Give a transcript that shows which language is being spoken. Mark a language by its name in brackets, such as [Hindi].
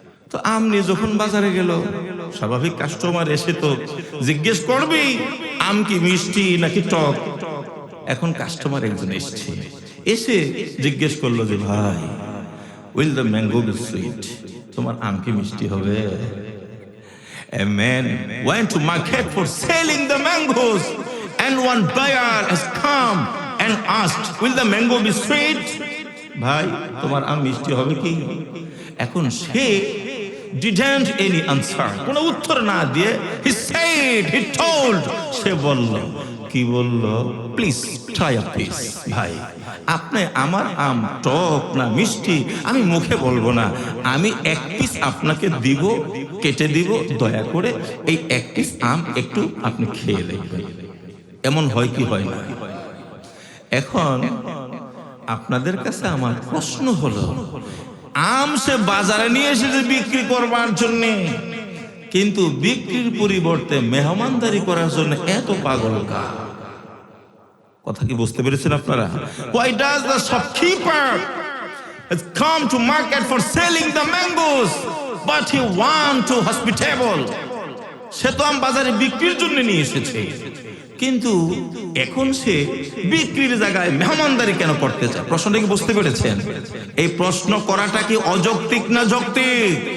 [Bangla] তো আম নিয়ে যখন বাজারে গেল, স্বাভাবিক কাস্টমার এসে তো জিজ্ঞেস করবেই আম কি মিষ্টি নাকি টক। এখন কাস্টমার একজন এসেছে, এসে জিজ্ঞেস করলো যে ভাই, [English] Will the mango be sweet? [Bangla] তোমার আম কি মিষ্টি হবে? [English] A man went to market for selling the mangoes, and one buyer has come and asked, will the mango be sweet? [Bangla] ভাই, তোমার আম মিষ্টি হবে কি? এখন সে [English] didn't any answer, [Bangla] কোনো উত্তর না দিয়ে [English] he said, he told, [Bangla] সে বলল, কি বলল? [English] Please try a piece. [Bangla] ভাই, আপনি আমার আম টক না মিষ্টি আমি মুখে বলবো না, আমি এক পিস আপনাকে দিব, কেটে দিব, দয়া করে এই এক পিস আম একটু আপনি খেয়ে দেখবেন। এমন হয় কি হয় না? এখন আপনাদের কাছে আমার প্রশ্ন হলো, আম সে বাজারে নিয়ে এসেছে বিক্রি করবার জন্য, কিন্তু বিক্রির পরিবর্তে মেহমানদারি করার জন্য এত পাগল কা? কথা কি বুঝতে পেরেছেন আপনারা? [English] Why does the shopkeeper has come to market for selling the mangoes, but he want to hospitable? [Bangla] সে তো আম বাজারে বিক্রির জন্য নিয়ে এসেছে, কিন্তু এখন সে বিক্রির জায়গায় মেহমানদারি কেন করতে চায়? প্রশ্নটা কি বুঝতে পেরেছেন? এই প্রশ্ন করাটা কি অযৌক্তিক না যৌক্তিক?